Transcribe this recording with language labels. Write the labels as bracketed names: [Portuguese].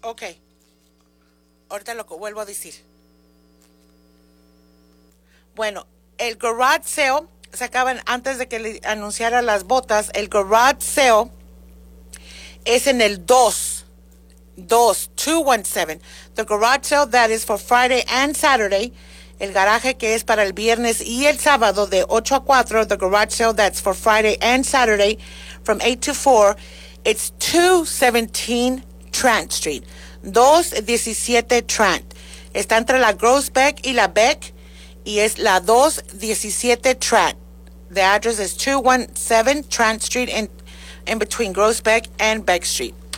[Spanish] Ok. Ahorita lo vuelvo a decir. Bueno, el garage sale, se acaban antes de que le anunciara las botas, el garage sale es en el 217. [English] The garage sale that is for Friday and Saturday. [Spanish] El garaje que es para el viernes y el sábado de 8 a 4. [English] The garage sale that's for Friday and Saturday from 8 to 4. It's 217 Trant Street. 217 Trant. [Spanish] Está entre la Grosbeck y la Beck. Y es la 217 Trant. [English] The address is 217 Trant Street in between Grosbeck and Beck Street.